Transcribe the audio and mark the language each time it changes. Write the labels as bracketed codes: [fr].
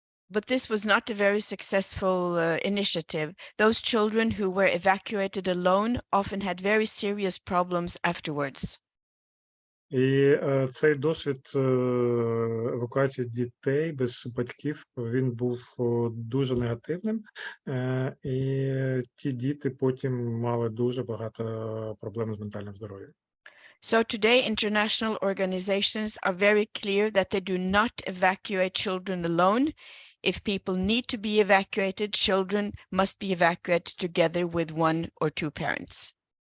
[en] But this was not a very successful initiative. Those children who were evacuated alone often had very serious problems afterwards. [uk] І цей досвід евакуації дітей без батьків, він був дуже негативним. І ті діти потім мали дуже багато проблем з ментальним здоров'ям. [en] So today, international organizations are very clear that they do not evacuate children alone. If people need to be evacuated, children must be evacuated together with one or two parents.